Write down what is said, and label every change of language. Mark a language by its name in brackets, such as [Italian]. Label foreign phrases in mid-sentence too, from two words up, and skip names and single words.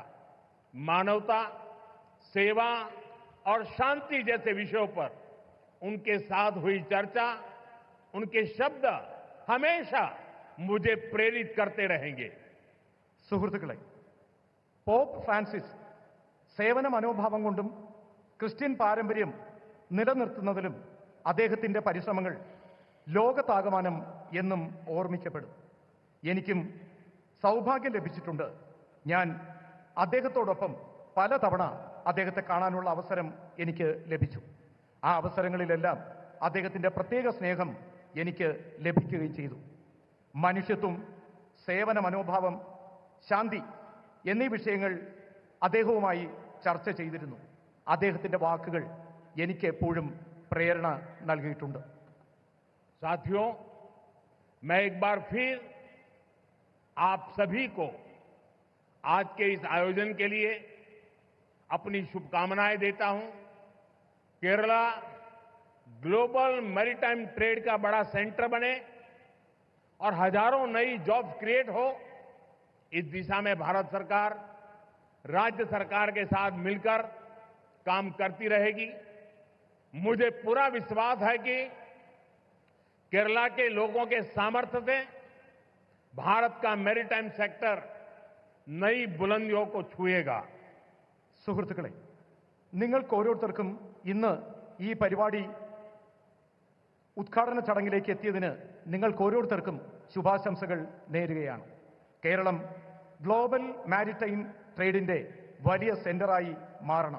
[Hindi] मानवता, सेवा और शांति जैसे विषयों पर उनके साथ हुई चर्चा, उनके शब्द हमेशा मुझे प्रेरित करते रहेंगे. [Malayalam] സുഹൃത്തുക്കളെ, പോപ്പ് ഫ്രാൻസിസ് സേവന മനോഭാവം കൊണ്ടും ക്രിസ്ത്യൻ പാരമ്പര്യം നിലനിർത്തുന്നതിലും അദ്ദേഹത്തിന്റെ പരിശ്രമങ്ങൾ ലോകത്താകമാനം എന്നും ഓർമ്മിക്കപ്പെടും. എനിക്കും സൗഭാഗ്യം ലഭിച്ചിട്ടുണ്ട്. ഞാൻ അദ്ദേഹത്തോടൊപ്പം പലതവണ അദ്ദേഹത്തെ കാണാനുള്ള അവസരം എനിക്ക് ലഭിച്ചു. ആ അവസരങ്ങളിലെല്ലാം അദ്ദേഹത്തിന്റെ പ്രത്യേക സ്നേഹം എനിക്ക് ലഭിക്കുകയും ചെയ്തു. മനുഷ്യത്വം, സേവന മനോഭാവം, ശാന്തി എന്നീ വിഷയങ്ങൾ അദ്ദേഹവുമായി ചർച്ച ചെയ്തിരുന്നു. അദ്ദേഹത്തിന്റെ വാക്കുകൾ എനിക്ക് എപ്പോഴും പ്രേരണ നൽകിയിട്ടുണ്ട്. [Hindi] साथियों, मैं एक बार फिर आप सभी को आज के इस आयोजन के लिए अपनी शुभकामनाएं देता हूं. केरला [English] Global Maritime Trade [Hindi] का बड़ा सेंटर बने और हजारों नई [English] jobs create [Hindi] हो, इस दिशा में भारत सरकार राज्य सरकार के साथ मिलकर काम करती रहेगी. मुझे पूरा विश्वास है कि केरला के लोगों के सामर्थ्य से भारत का [English] maritime sector [Hindi] नई बुलंदियों को छुएगा. [Malayalam] സുഹൃത്തുക്കളെ, നിങ്ങൾക്ക് ഓരോരുത്തർക്കും ഇന്ന് ഈ പരിപാടി ഉദ്ഘാടന ചടങ്ങിലേക്ക് എത്തിയതിന് നിങ്ങൾക്ക് ഓരോരുത്തർക്കും ശുഭാശംസകൾ നേരുകയാണ്. കേരളം [English] global maritime [Malayalam] ട്രേഡിന്റെ വലിയ സെന്ററായി മാറണം.